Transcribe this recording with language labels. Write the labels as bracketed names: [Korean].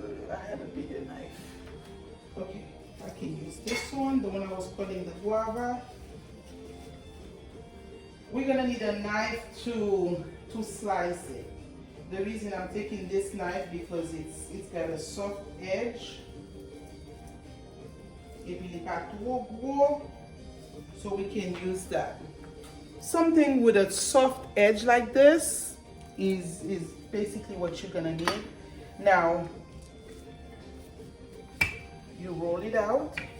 [English] I have a bigger knife. Okay, I can use this one, the one I was cutting the guava. We're gonna need a knife to slice it. The reason I'm taking this knife because it's got a soft edge. [French] Et puis il n'est pas trop gros, [English] so we can use that. Something with a soft edge like this is basically what you're gonna need. Now, you roll it out.